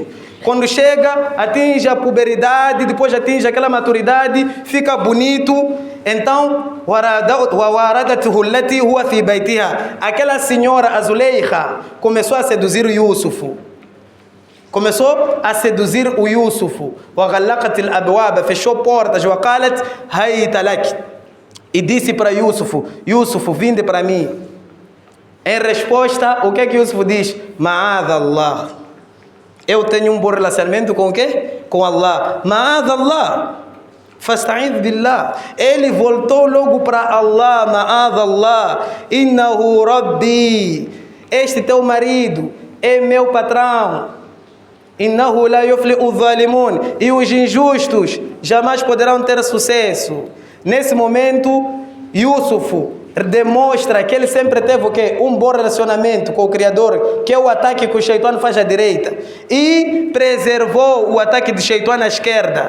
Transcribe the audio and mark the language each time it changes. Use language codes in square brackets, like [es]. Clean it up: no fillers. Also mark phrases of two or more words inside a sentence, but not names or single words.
[pt] Quando chega, atinge a puberidade, depois atinge aquela maturidade, fica bonito. Então, aquela senhora Azuleika começou a seduzir o Yusuf. Começou a seduzir o Yusuf. [ar] وَغَلَّقَتِ الْأَبْوَابَ [pt] fechou portas. [ar] وَقَالَتْ هَيْتَ لَكِ [pt] e disse para Yusuf: Yusuf, vinde para mim. Em resposta, o que é que Yusuf diz? [ar] معاذ الله. [pt] Eu tenho um bom relacionamento com o quê? Com Allah. [ar] معاذ الله. فاستعذ بالله. [pt] Ele voltou logo para Allah. [ar] معاذ الله. إنه ربي. [pt] Este teu marido é meu patrão. [ar] إنه لا يفلح الظالمون. [pt] E os injustos jamais poderão ter sucesso. Nesse momento, Yusuf demonstra que ele sempre teve o quê? Um bom relacionamento com o Criador, que é o ataque que o Shaitan faz à direita, e preservou o ataque do Shaitan à esquerda.